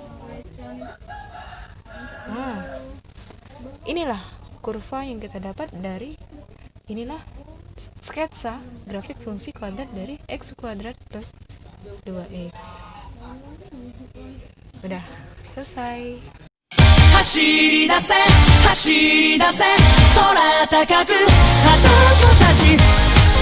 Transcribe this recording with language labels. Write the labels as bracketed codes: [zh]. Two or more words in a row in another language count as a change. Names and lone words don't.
[id] Nah, inilah kurva yang kita dapat dari inilah sketsa grafik fungsi kuadrat dari x kuadrat plus 2x. Udah selesai. [ja] 走り出せ走り出せ空高く旗を閉ざし